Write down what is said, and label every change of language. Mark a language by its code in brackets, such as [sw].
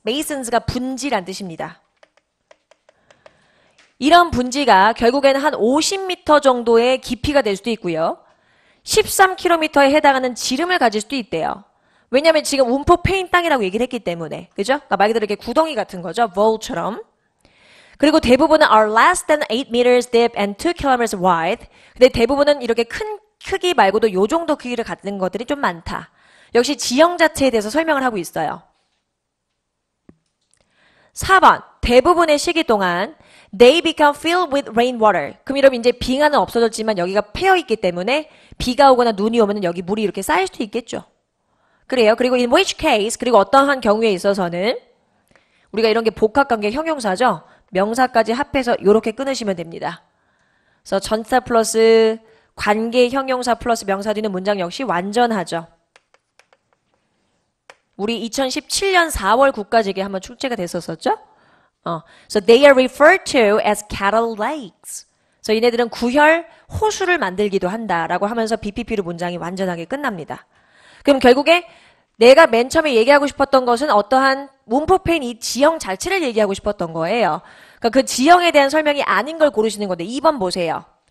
[ko] basins,가 분지란 뜻입니다. 이런 분지가 결국에는 한 50m 정도의 깊이가 될 수도 있고요. 13km에 해당하는 지름을 가질 수도 있대요. 왜냐하면 지금 움푹 패인 땅이라고 얘기를 했기 때문에. 그죠? 그러니까 말 그대로 이렇게 구덩이 같은 거죠. 볼처럼. 그리고 대부분은 [en] are less than 8 meters deep and 2 kilometers wide. [ko] 근데 대부분은 이렇게 큰 크기 말고도 요 정도 크기를 갖는 것들이 좀 많다. 역시 지형 자체에 대해서 설명을 하고 있어요. 4번 대부분의 시기 동안 [en] they become filled with rainwater. [ko] 그럼 여러분 이제 빙하는 없어졌지만 여기가 패여있기 때문에 비가 오거나 눈이 오면 여기 물이 이렇게 쌓일 수도 있겠죠. 그래요. 그리고 [en] in which case, [ko] 그리고 어떠한 경우에 있어서는 우리가 이런 게 복합관계 형용사죠. 명사까지 합해서 이렇게 끊으시면 됩니다. 그래서 전치사 플러스 관계 형용사 플러스 명사 뒤는 문장 역시 완전하죠. 우리 2017년 4월 국가직에 한번 출제가 됐었었죠? [en] So they are referred to as cattle lakes. [ko] 그래서 얘네들은 구혈 호수를 만들기도 한다라고 하면서 BPP로 문장이 완전하게 끝납니다. 그럼 결국에 내가 맨 처음에 얘기하고 싶었던 것은 어떠한 문법인 이 지형 자체를 얘기하고 싶었던 거예요. 그러니까 그 지형에 대한 설명이 아닌 걸 고르시는 건데 2번 보세요.